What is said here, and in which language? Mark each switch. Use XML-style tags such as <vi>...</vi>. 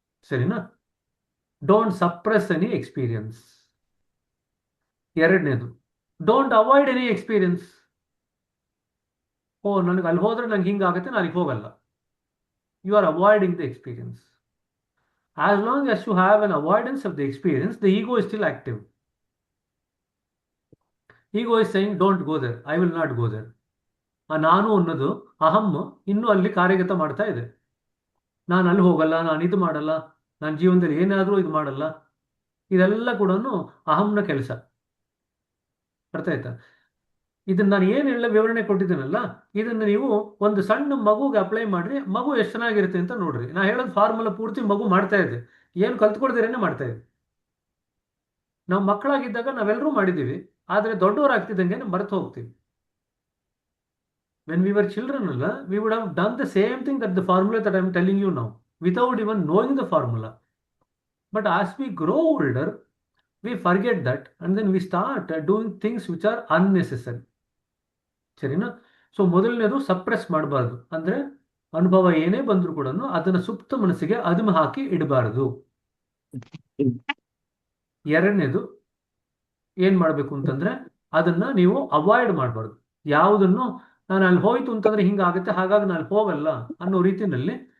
<kn>ಸರಿನಾ?</kn> <en>Don't suppress any experience.</en> <kn>ಎರಡನೇದು,</kn> <en>Don't avoid any experience.</en> <kn>ಓ, ನನಗೆ ಅಲ್ಲಿ ಹೋದ್ರೆ ನಂಗೆ ಹಿಂಗಾಗುತ್ತೆ, ನಾನು ಹೋಗಲ್ಲ.</kn> <en>You are avoiding the experience. As long as you have an avoidance of the experience, the ego is still active. Ego is saying, don't go there, I will not go there.</en> <kn>ಆ ನಾನು ಅನ್ನೋದು ಅಹಂ ಇನ್ನೂ ಅಲ್ಲಿ ಕಾರ್ಯಗತ ಮಾಡ್ತಾ ಇದೆ. ನಾನು ಅಲ್ಲಿ ಹೋಗಲ್ಲ, ನಾನು ಇದು ಮಾಡಲ್ಲ, ನನ್ನ ಜೀವನದಲ್ಲಿ ಏನಾದರೂ ಇದು ಮಾಡಲ್ಲ. ಇದೆಲ್ಲ ಕೂಡ ಅಹಂನ ಕೆಲಸ. ಅರ್ಥ ಆಯ್ತಾ? ಇದನ್ನ ನಾನು ಏನೆಲ್ಲ ವಿವರಣೆ ಕೊಟ್ಟಿದ್ದೀನಲ್ಲ, ಇದನ್ನ ನೀವು ಒಂದು ಸಣ್ಣ ಮಗುಗೆ ಅಪ್ಲೈ ಮಾಡ್ರಿ, ಮಗು ಎಷ್ಟು ಚೆನ್ನಾಗಿರುತ್ತೆ ಅಂತ ನೋಡ್ರಿ. ನಾ ಹೇಳೋದು ಫಾರ್ಮುಲಾ ಪೂರ್ತಿ ಮಗು ಮಾಡ್ತಾ ಇದೆ, ಏನು ಕಲ್ತ್ಕೊಳ್ದಿರೇನೆ ಮಾಡ್ತಾ ಇದೆ. ನಾವು ಮಕ್ಕಳಾಗಿದ್ದಾಗ ನಾವೆಲ್ಲರೂ ಮಾಡಿದ್ದೀವಿ, ಆದರೆ ದೊಡ್ಡವರಾಗ್ತಿದ್ದಂಗೆ ಮರೆತು ಹೋಗ್ತೀವಿ.</kn> <en>When we were children, we would have done the same thing that the formula that I'm telling you now, without even knowing the formula. But as we grow older, we forget that, and then we start doing things which are unnecessary.</en> <kn>ಸರಿನಾ? So ಮೊದಲನೇದು suppress ಮಾಡಬಾರ್ದು. ಅಂದ್ರೆ ಅನುಭವ ಏನೇ ಬಂದರೂ ಕೂಡ ಅದನ್ನ ಸುಪ್ತ ಮನಸ್ಸಿಗೆ ಅದುಮೆ ಹಾಕಿ ಇಡಬಾರದು. ಎರಡನೇದು ಏನ್ ಮಾಡ್ಬೇಕು ಅಂತಂದ್ರೆ ಅದನ್ನ ನೀವು ಅವಾಯ್ಡ್ ಮಾಡಬಾರ್ದು. ಯಾವುದನ್ನು ನಾನು ಅಲ್ಲಿ ಹೋಯ್ತು ಅಂತಂದ್ರೆ ಹಿಂಗಾಗುತ್ತೆ, ಹಾಗಾಗಿ ನಾನು ಹೋಗಲ್ಲ ಅನ್ನೋ ರೀತಿಯಲ್ಲಿ.</kn>